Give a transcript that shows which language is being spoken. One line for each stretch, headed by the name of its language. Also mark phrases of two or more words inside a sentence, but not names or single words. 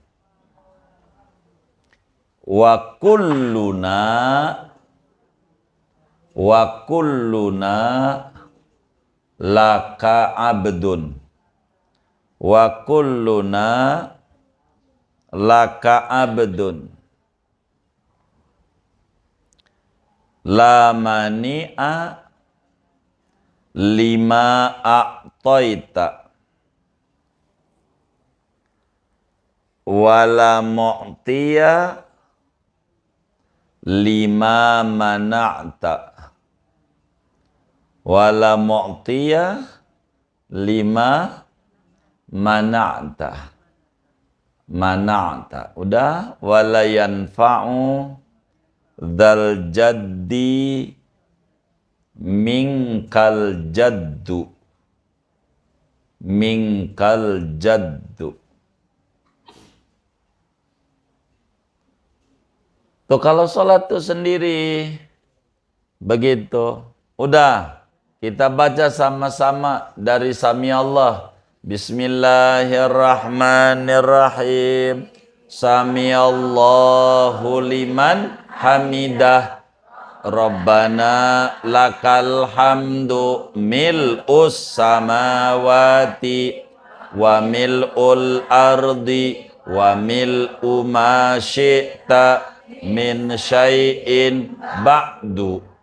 Arabic: وكلنا لك عبد. وكلنا لك عبد. لا مانع لما أعطيت ولا معطي لما منعت ولا معطي لما منعت.
Indonesian: Udah.
Arabic: ولا ينفع ذا الجد منك الجد. منك الجد.
Indonesian: Tuh kalau sholat tuh sendiri begitu. Udah, kita baca sama-sama dari Sami Allah.
Arabic: بسم الله الرحمن الرحيم. سمع الله لمن حمده. ربنا لك الحمد ملء السماوات وملء الأرض وملء ما شئت من شيء بعد.